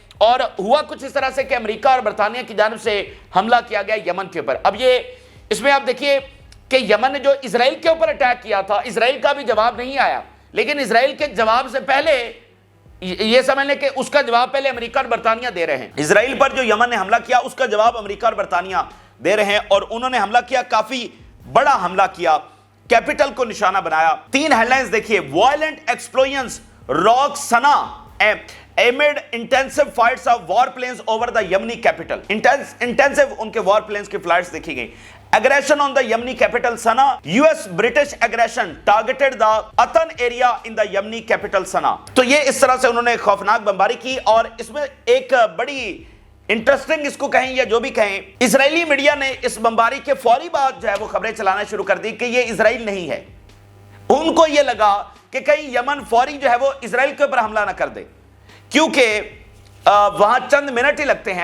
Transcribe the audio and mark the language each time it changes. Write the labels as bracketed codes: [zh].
[ur] اور ہوا کچھ اس طرح سے کہ امریکہ اور برطانیہ کی جانب سے حملہ کیا گیا یمن کے اوپر. اب یہ اس میں آپ دیکھیے کہ یمن نے جو اسرائیل کے اوپر اٹیک کیا تھا, اسرائیل کا بھی جواب نہیں آیا, لیکن اسرائیل کے جواب سے پہلے یہ سمجھ لیں کہ اس کا جواب پہلے امریکہ اور برطانیہ دے رہے ہیں. اسرائیل پر جو یمن نے حملہ کیا اس کا جواب امریکہ اور برطانیہ دے رہے ہیں, اور انہوں نے حملہ کیا, کافی بڑا حملہ کیا, کیپٹل کو نشانہ بنایا. 3 ہیڈ لائنز دیکھیے, [en] Violent explosions rock Sanaa amid intensive flights of warplanes over the Yemeni capital. [ur] Intensive ان کے warplanes کی flights دیکھی گئی. [en] Aggression on the Yemeni capital Sana'a. US British aggression targeted the Atan area in the Yemeni capital Sana'a. [ur] تو یہ اس طرح سے انہوں نے خوفناک بمباری کی. اور اس میں ایک بڑی انٹرسٹنگ اس کو کہیں یا جو بھی کہیں, اسرائیلی میڈیا نے اس بمباری کے فوری بعد جو ہے وہ خبریں چلانا شروع کر دی کہ یہ اسرائیل نہیں ہے. ان کو یہ لگا کہ کہیں یمن فوری جو ہے وہ اسرائیل کے اوپر حملہ نہ کر دے, کیونکہ وہاں چند منٹ ہی لگتے ہیں.